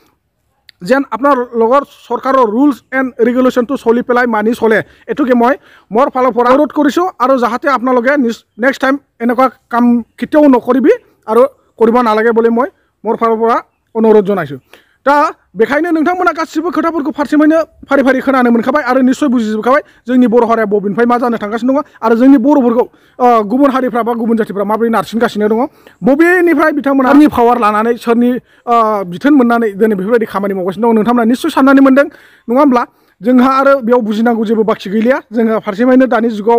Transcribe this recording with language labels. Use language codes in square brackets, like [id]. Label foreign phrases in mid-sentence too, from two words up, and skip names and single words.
[as] যেন আপোনাৰ লগৰ চৰকাৰৰ [en] rules and regulation [as] চলি পেলাই মানি চলে এটুকে মই মোৰ ফালৰ পৰা অনুৰোধ কৰিছোঁ আৰু যাহাতে আপোনালোকে [en] next time [as] এনেকুৱা কাম কেতিয়াও নকৰিবি আৰু কৰিব নালাগে বুলি মই মোৰ ফালৰ পৰা অনুৰোধ জনাইছোঁ [brx] दा बेखायनो नोंथांमोना गासिबो खोथाफोरखौ फारसेनिफ्रायनो फारि फारि खोनानो मोनखाबाय आरो निश्चय बुजिजोबखाबाय जोंनि बर' हारिया बबेनिफ्राय मा जानो थांगासिनो दङ आरो जोंनि बर'फोरखौ गुबुन हारिफ्रा बा गुबुन जातिफ्रा माबोरै नारसिनगासिनो दङ बबेनिफ्राय बिथांमोना सोरनि पावार लानानै सोरनि बिथोन मोननानै दिनै बेफोरबायदि खामानि मावगासिनो दङ नोंथांमोना निश्चय साननानै मोनदों नङा होमब्ला जोंहा आरो बेयाव बुजिनांगौ जेबो बाखि गैलिया जोंहा फारसेनिफ्रायनो दानि जुगाव